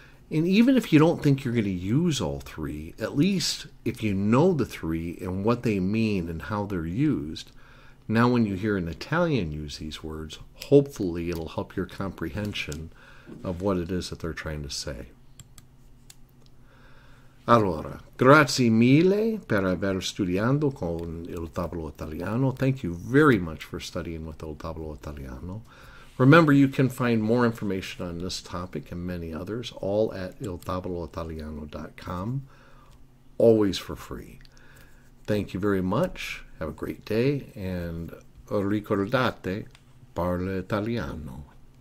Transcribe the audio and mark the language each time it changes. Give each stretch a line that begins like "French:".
English: And even if you don't think you're going to use all three, at least if you know the three and what they mean and how they're used, now when you hear an Italian use these words, hopefully it'll help your comprehension of what it is that they're trying to say.
Italian: Allora, grazie mille per aver studiato con il Tavolo Italiano.
English: Thank you very much for studying with il Tavolo Italiano. Remember, you can find more information on this topic and many others, all at iltavoloitaliano.com, always for free. Thank you very much. Have a great day, and
Italian: ricordate, parla italiano.